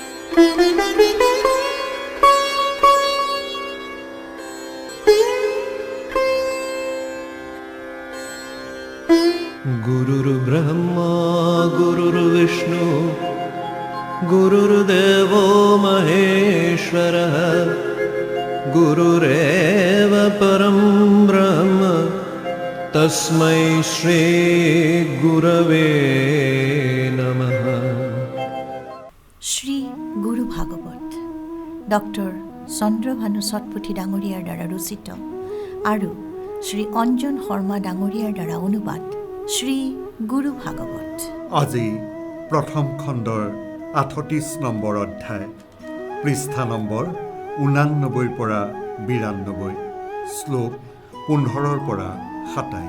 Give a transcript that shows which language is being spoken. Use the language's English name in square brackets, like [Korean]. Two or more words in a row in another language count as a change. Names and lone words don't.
[Sanskrit] गुरुर्ब्रह्मा गुरुर्विष्णु गुरुर्देवो महेश्वरः गुरुरेव परं ब्रह्म तस्मै श्री गुरवे नमः। [Assamese] শ্ৰী গুৰু ভাগৱত ডক্টৰ চন্দ্ৰভানু সৎপুথি ডাঙৰীয়াৰ দ্বাৰা ৰচিত আৰু শ্ৰী অঞ্জন শৰ্মা ডাঙৰীয়াৰ দ্বাৰা অনুবাদ শ্ৰী গুৰু ভাগৱত। আজি প্ৰথম খণ্ডৰ ৩৮ নম্বৰ অধ্যায়, পৃষ্ঠা নম্বৰ ৮৯ পৰা ৯২, শ্লোক ১৫ পৰা ২৭।